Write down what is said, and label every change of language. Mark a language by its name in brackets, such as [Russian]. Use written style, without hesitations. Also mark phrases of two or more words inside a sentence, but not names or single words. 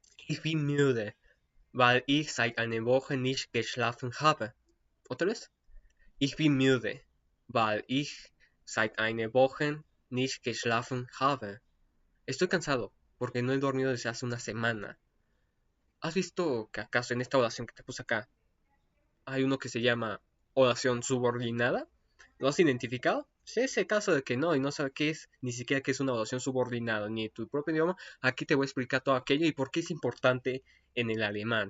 [German] Ich bin müde, weil ich seit einer Woche nicht geschlafen habe. [Spanish] ¿Otra vez? [German] Ich bin müde, weil ich seit einer Woche nicht geschlafen habe. [Spanish] Estoy cansado porque no he dormido desde hace una semana. ¿Has visto que acaso en esta oración que te puse acá hay uno que se llama oración subordinada? ¿Lo has identificado? Si es el caso de que no y no sabes qué es, ni siquiera qué es una oración subordinada, ni en tu propio idioma, aquí te voy a explicar todo aquello y por qué es importante en el alemán.